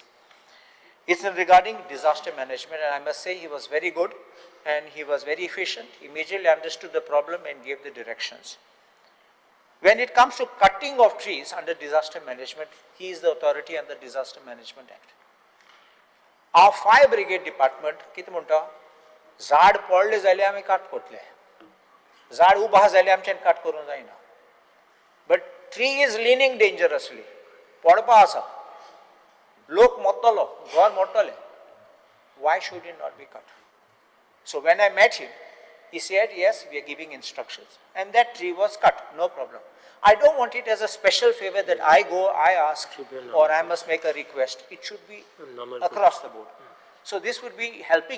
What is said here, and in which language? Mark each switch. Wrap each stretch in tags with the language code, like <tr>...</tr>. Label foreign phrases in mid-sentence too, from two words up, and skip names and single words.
<en>It's regarding disaster management, and I must say he was very good and he was very efficient, immediately understood the problem and gave the directions. When it comes to cutting of trees under disaster management, he is the authority under Disaster Management Act. Our fire brigade department,</en> <kok>किती म्हणता, झाड पडले जाल्यार आमी काट करतले. झाड उबा जाल्यार आमच्यान काट करूंक जायना.</kok> <en>But tree is leaning dangerously.</en> <kok>पडपा आसा. लोक मोडटलो, घर मोडटले.</kok> <en>Why should it not be cut? So when I met him, He said, yes, we are giving instructions. And that tree was cut, no problem. I don't want it as a special favor that I go, I ask, or I must make a request. It should be across the board. So this would be helping.</en>